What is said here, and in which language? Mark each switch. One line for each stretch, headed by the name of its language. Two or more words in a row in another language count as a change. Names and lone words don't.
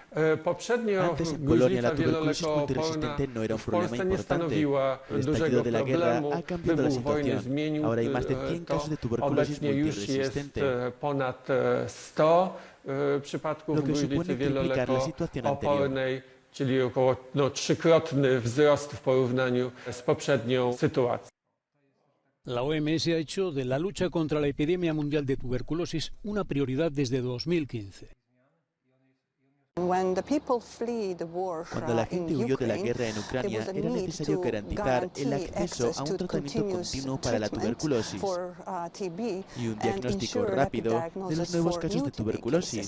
Spanish: Antes en Polonia la tuberculosis multiresistente no era un problema importante. El estallido de la guerra ha cambiado la situación. Ahora hay más de 100 casos de tuberculosis multiresistente, lo que supone triplicar la situación anterior.
Polish: Czyli około trzykrotny wzrost w porównaniu z poprzednią sytuacją.
Spanish: La OMS ha hecho de la lucha contra la epidemia mundial de tuberculosis una prioridad desde 2015. Cuando la gente huyó de la guerra en Ucrania, era necesario garantizar el acceso a un tratamiento continuo para la tuberculosis y un diagnóstico rápido de los nuevos casos de tuberculosis.